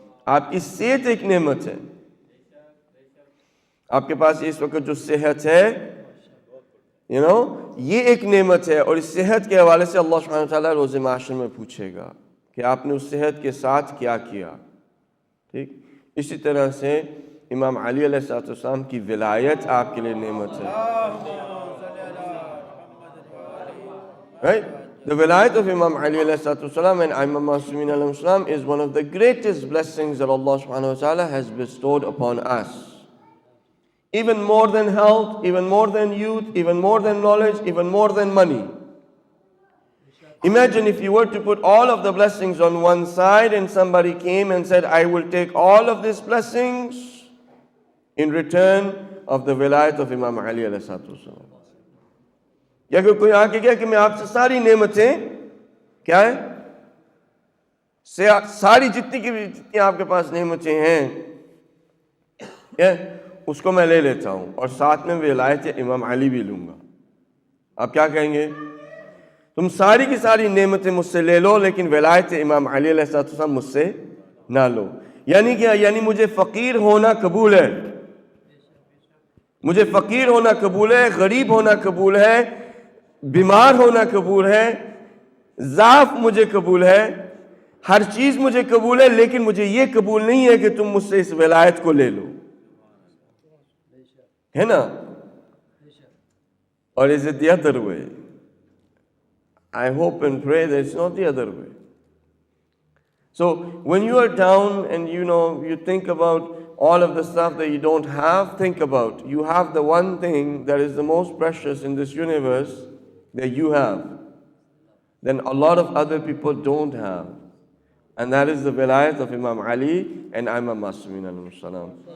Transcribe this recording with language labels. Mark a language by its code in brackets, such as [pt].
[ur] آپ کی صحت ایک نعمت ہے, آپ کے پاس اس وقت جو صحت ہے یہ ایک نعمت ہے, اور اس صحت کے حوالے سے اللہ سبحانہ وتعالیٰ روز معاشر میں پوچھے گا کہ آپ نے اس صحت کے ساتھ کیا کیا. ٹھیک اسی طرح سے امام علی علیہ السلام کی ولایت آپ کے لیے نعمت ہے. [en] Right? The wilayat of Imam Ali alayhi salam and Imam Masumin alayhi salam is one of the greatest blessings that Allah subhanahu wa ta'ala has bestowed upon us. Even more than health, even more than youth, even more than knowledge, even more than money. Imagine if you were to put all of the blessings on one side and somebody came and said, I will take all of these blessings in return of the wilayat of Imam Ali alayhi salam. [ur] یا کہ کوئی آ کے کہا کہ میں آپ سے ساری نعمتیں کیا ہے, ساری جتنی آپ کے پاس نعمتیں ہیں اس کو میں لے لیتا ہوں, اور ساتھ میں ولایت امام علی بھی لوں گا. آپ کیا کہیں گے؟ تم ساری کی ساری نعمتیں مجھ سے لے لو لیکن ولایت امام علی علیہ السلام مجھ سے نہ لو. یعنی کیا؟ یعنی مجھے فقیر ہونا قبول ہے, مجھے فقیر ہونا قبول ہے, غریب ہونا قبول ہے, بیمار ہونا قبول ہے, ضعف مجھے قبول ہے, ہر چیز مجھے قبول ہے, لیکن مجھے یہ قبول نہیں ہے کہ تم مجھ سے اس ولایت کو لے لو. ہے نا؟ [en] Or is it the other way? I hope and pray that it's not the other way. So when you are down and you think about all of the stuff that you don't have, think about you have the one thing that is the most precious in this universe that you have, then a lot of other people don't have, and that is the wilayat of Imam Ali and Imam Masumin alayhi salam.